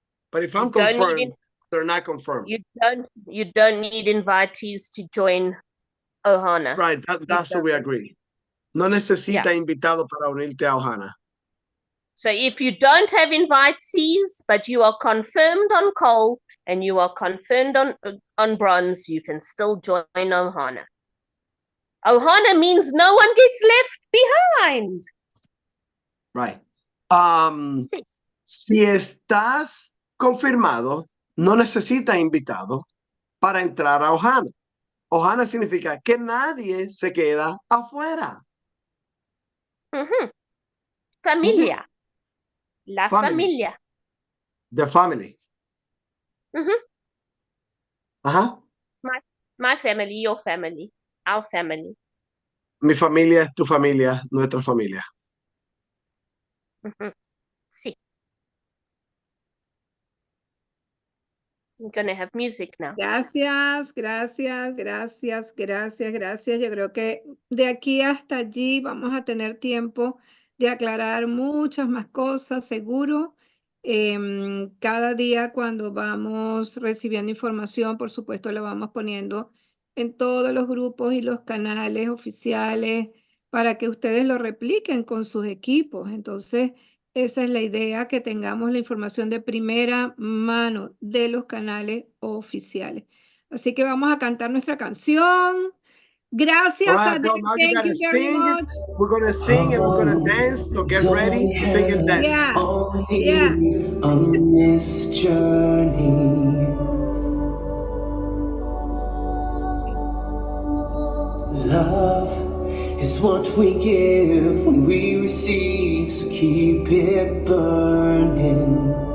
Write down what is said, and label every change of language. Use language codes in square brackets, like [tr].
[en] But if I'm confirmed, they're not confirmed. You don't need invitees to join Ohana. Right, that's what we agree. [es] No necesita invitado para unirte a Ohana. [en] So if you don't have invitees, but you are confirmed on coal and you are confirmed on bronze, you can still join Ohana. Ohana means no one gets left behind. Right. [es] Sí. Si estás confirmado, no necesita invitado para entrar a Ohana. Ohana significa que nadie se queda afuera. Familia. La familia. [en] The family. My family, your family, our family. [es] Mi familia es tu familia, nuestra familia. Sí. [en] I'm going to have music now. [es] Gracias, gracias, gracias, gracias, gracias. Yo creo que de aquí hasta allí vamos a tener tiempo de aclarar muchas más cosas, seguro. Cada día cuando vamos recibiendo información, por supuesto, la vamos poniendo en todos los grupos y los canales oficiales para que ustedes lo repliquen con sus equipos. Entonces, esa es la idea, que tengamos la información de primera mano de los canales oficiales. Así que vamos a cantar nuestra canción. Gracias, Adele. [en] Thank you very much. We're going to sing and we're going to dance, so get ready to sing and dance. Yeah. On this journey, love is what we give when we receive, so keep it burning.